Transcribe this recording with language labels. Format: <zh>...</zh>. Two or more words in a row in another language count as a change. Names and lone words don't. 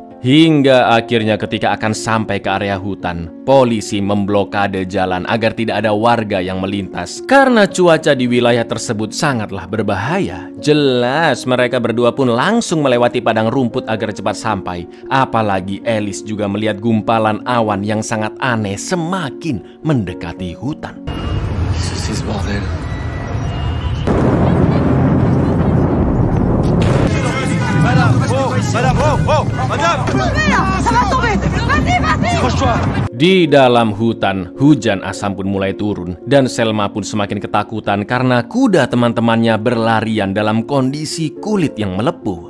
<id>Hingga akhirnya ketika akan sampai ke area hutan, polisi memblokade jalan agar tidak ada warga yang melintas karena cuaca di wilayah tersebut sangatlah berbahaya. Jelas mereka berdua pun langsung melewati padang rumput agar cepat sampai. Apalagi Alice juga melihat gumpalan awan yang sangat aneh semakin mendekati hutan.</id> <fr>C'est ce bordel.</fr> <id>Di dalam hutan, hujan asam pun mulai turun dan Selma pun semakin ketakutan karena kuda teman-temannya berlarian dalam kondisi kulit yang melepuh.</id>